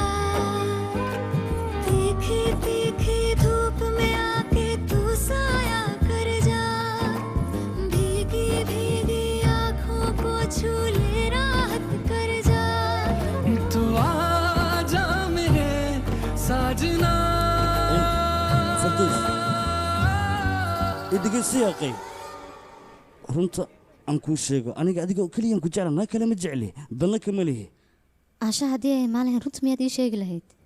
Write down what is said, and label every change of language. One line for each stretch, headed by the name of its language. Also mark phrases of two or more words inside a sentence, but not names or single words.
Hindi: तीखी तीखी धूप में आके तू साया कर जा भीगी भीगी आँखों को छू ले राहत कर जा तू आजा मेरे साजना
Somali: farduus idhegeysta yaqay runta aan kuu sheego aniga adiga keliyan ku jecla naa kale ma jecli dalna kama lihi caasha haddii ay imaan lahayn runta miyaad ii sheegi lahayd